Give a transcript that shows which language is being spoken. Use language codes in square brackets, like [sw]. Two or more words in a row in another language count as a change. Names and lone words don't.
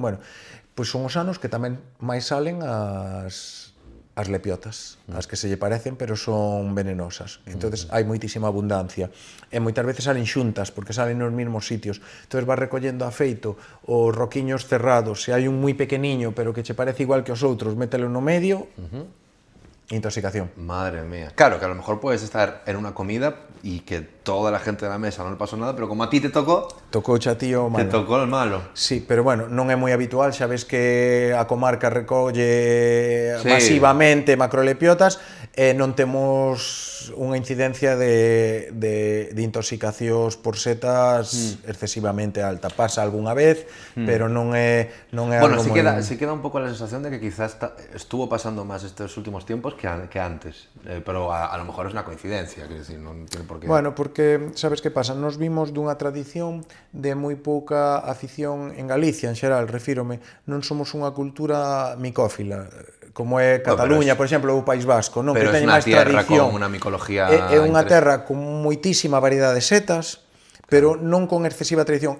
[gl] Bueno, pois son os anos que tamén máis salen as lepiotas, as que se lle parecen pero son venenosas. Entonces hai moitísima abundancia e moitas veces salen xuntas porque salen nos mesmos sitios. Entonces vas recollendo afeito os roquiños cerrados, se hai un moi pequeniño pero que che parece igual que os outros, mételo no medio. Intoxicación. Madre mía. [es] Claro, que a lo mejor puedes estar en una comida y que toda la gente de la mesa no le pasó nada, pero como a ti te tocó... [gl] Tocouche a ti o malo. [es] Te tocó el malo. Sí, [gl] pero bueno, non é moi habitual, xa ves que a comarca recolle masivamente macrolepiotas e non temos unha incidencia de intoxicacións por setas excesivamente alta. Pasa algunha vez, pero non é bueno, algo [es] sí queda un poco la sensación de que quizás estuvo pasando más estos últimos tiempos que antes, pero a lo mejor es una coincidencia, quiero decir, non tiene por qué... [gl] Bueno, porque, sabes que pasa? Nos vimos dunha tradición de moi pouca afición en Galicia, en xeral, refírome, non somos unha cultura micófila, como é Cataluña, por exemplo, ou País Vasco, non? Pero que é unha tierra con unha micología... É unha terra con moitísima variedade de setas, pero non con excesiva tradición.